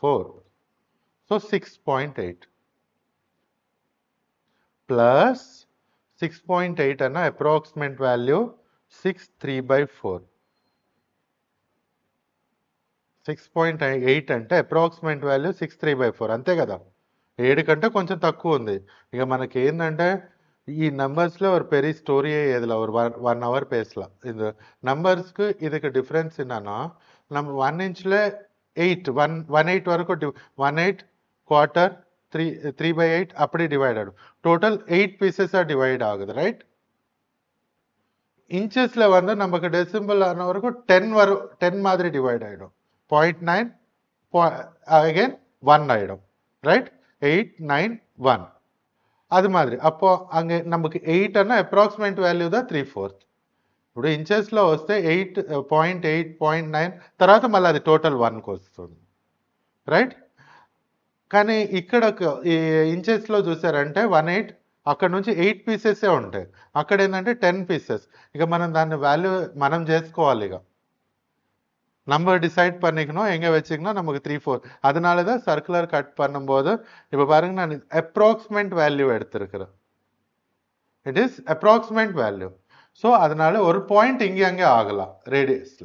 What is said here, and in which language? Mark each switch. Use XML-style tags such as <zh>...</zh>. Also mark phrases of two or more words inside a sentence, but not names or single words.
<te>So 6.8. ప్లస్ 6.8 అన్న అప్రాక్సిమేట్ వాల్యూ 6/3/4. 6.8 అంటే అప్రాక్సిమేట్ వాల్యూ 6/3/4 అంతే కదా. 7 కంటే కొంచెం తక్కువ ఉంది. ఇక మనకి ఏంటంటే ఈ</te> <ta>நம்பர்ஸ்ல ஒரு பெரிய ஸ்டோரியே இதில் ஒரு 1 hour பேசலாம். இந்த நம்பர்ஸ்க்கு இதுக்கு டிஃப்ரென்ஸ் என்னன்னா நம்ம 1 inchல 8 1/8 வரைக்கும் 1/8 quarter 3/8 அப்படி டிவைட் ஆகும். டோட்டல் 8 பீசஸாக டிவைட் ஆகுது ரைட். இன்ச்சஸ்ல வந்து நமக்கு டெசிம்பிள் ஆன வரைக்கும் 10 வரும், 10 மாதிரி டிவைட் ஆகிடும். 0.9 அகைன் 1 ஆகிடும் ரைட். 8 9 1 அது மாதிரி. அப்போ அங்கே நமக்கு 8</ta> <te>అన్న అప్రాక్సిమేట్ వాల్యూ దా 3/4. ఇప్పుడు ఇంచెస్లో వస్తే 8.8 0.9 తర్వాత మళ్ళీ అది టోటల్ 1కి వస్తుంది రైట్. కానీ ఇక్కడ ఈ ఇంచెస్లో చూసారంటే 1/8 అక్కడ నుంచి 8 పీసెసే ఉంటాయి. అక్కడ ఏంటంటే 10 పీసెస్. ఇక మనం దాన్ని వాల్యూ మనం చేసుకోవాలి.</te> <ta>ఇక நம்பர் டிசைட் பண்ணிக்கணும், எங்கே வச்சுக்கணும், நமக்கு 3/4. அதனால தான் சர்க்குலர் கட் பண்ணும்போது இப்போ பாருங்க நான் அப்ராக்சிமேட் வேல்யூ எடுத்திருக்கிறேன்.</ta> <en>It is approximate value.</en> <ta>ஸோ அதனால ஒரு பாயிண்ட் இங்கே அங்கே ஆகலாம் ரேடியஸில்.</ta>